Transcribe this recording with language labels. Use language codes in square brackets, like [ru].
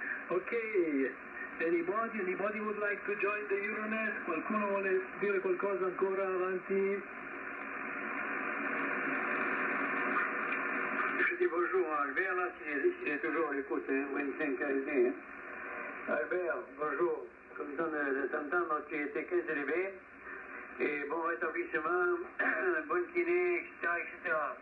[en] Ok, anybody would like to join the Euronest? [it] Qualcuno vuole dire qualcosa ancora avanti? [fr] Je dis bonjour à Albert, là, s'il est toujours à l'écoute, 25 KSD. Albert, bonjour. Comme ça, de t'entendre, tu étais 15 dB. Et bon rétablissement, bonne kiné, etc., etc.